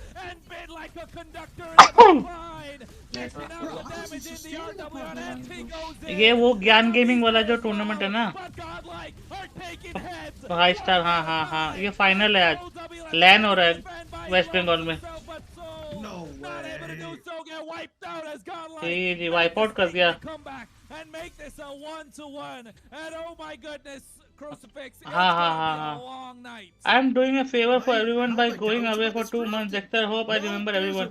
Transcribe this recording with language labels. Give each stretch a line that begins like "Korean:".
English: And Bid like a conductor in the line. Mixing out the damage in the RW and he goes in.
Hindi: ये वो ज्ञान gaming वाला जो tournament है ना. But GodLike are taking heads. 5 star हाँ ये फाइनल है आज. लैन हो रहा है वेस्ट बंगाल में.
English: No Not able to do so, get wiped out as GodLike.
Hindi: Ji wipe out कर दिया.
English: Come back and make this a 1-1. And oh my goodness, Crucifix, it's
Hindi: हाँ,
English: gonna
Hindi: हाँ,
English: be
Hindi: हाँ.
English: a long night. I'm doing a favor for everyone by going away for 2 months. Dexter, hope I remember everyone.